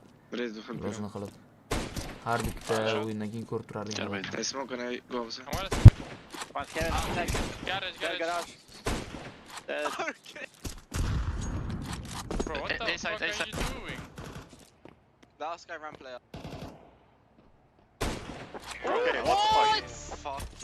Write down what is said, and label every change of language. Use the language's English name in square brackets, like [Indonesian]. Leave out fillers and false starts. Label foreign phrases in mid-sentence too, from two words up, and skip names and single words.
[Uzbek] O'zini qilib. Har bitta o'yindan keyin ko'rib turardim. [English] Bro, what the fuck are you doing? Last guy ran player. Okay, what the fuck?